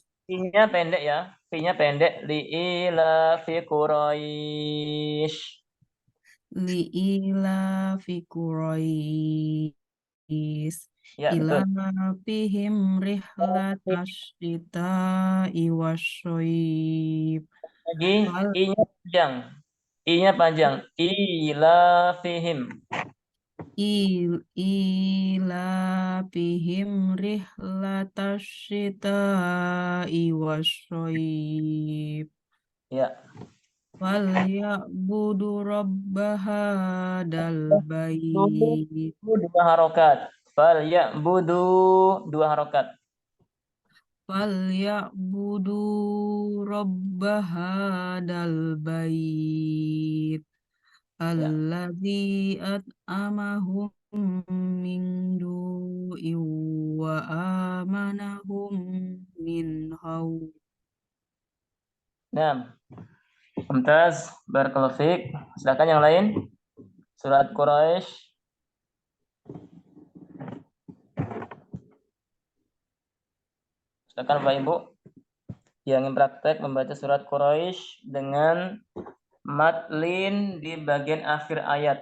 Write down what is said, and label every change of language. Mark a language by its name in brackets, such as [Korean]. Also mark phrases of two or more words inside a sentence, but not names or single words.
[Indonesian] Fi-nya pendek ya. Fi-nya pendek. [Arabic] لإيلاف قريش. لإيلاف قريش. [Indonesian] Ya, betul. [Arabic] إيلافهم رحلة الشتاء والصيف. [Indonesian] Lagi i-nya panjang. I-nya panjang. [Arabic] Ilafihim. إيلافهم رحلة الشتاء والصيف. [Indonesian] Ya. [Arabic] فليعبدوا رب هذا البيت. [Indonesian] 2 harokat. Falyabudu 2 harokat. [Arabic] فليعبدوا رب هذا البيت. الذي أطعمهم من جوع وآمنهم من خوف. [Indonesian] Nah, Mumtaz, [Arabic] بارك الله فيك. [Indonesian] Silakan yang lain. Surat Quraisy. Silakan Bapak Ibu yang ingin praktek membaca surat Quraisy dengan madlin di bagian akhir ayat.